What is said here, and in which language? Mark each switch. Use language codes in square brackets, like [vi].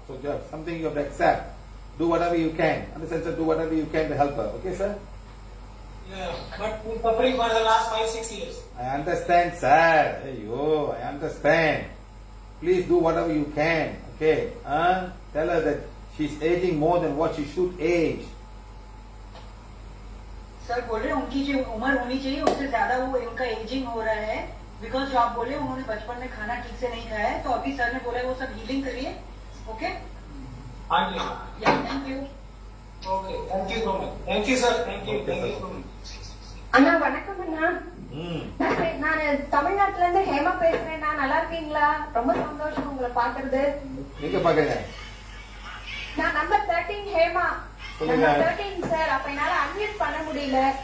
[en] So you have something you have to accept. Do whatever you can. Understand, sir? Do whatever you can to help her. Okay, sir? Yeah, but we're suffering for the last 5-6 years. I understand, sir. Hey, yo, I understand. Please do whatever you can. Okay? Tell her that she's aging more than what she should age. [hi] Sir बोल रहे उनकी जो उम्र होनी चाहिए उससे ज्यादा वो उनका एजिंग हो रहा है बिकॉज जो आप बोले उन्होंने बचपन में खाना ठीक से नहीं खाया है तो अभी सर ने बोला वो सब हीलिंग करिए ओके हाँ जी [en] thank you okay thank you so much thank you sir thank you so much [ta] அண்ணா வணக்கம் அண்ணா நான் தமிழ்நாட்டுல இருந்து ஹேமா பேசுறேன் நான் நல்லா இருக்கீங்களா ரொம்ப சந்தோஷம் உங்களை பாக்குறது எங்க பாக்குறீங்க நான் நம்பர் 13 ஹேமா நம்பர் 13 சார் அப்ப என்னால அன்மியூட் பண்ண முடியல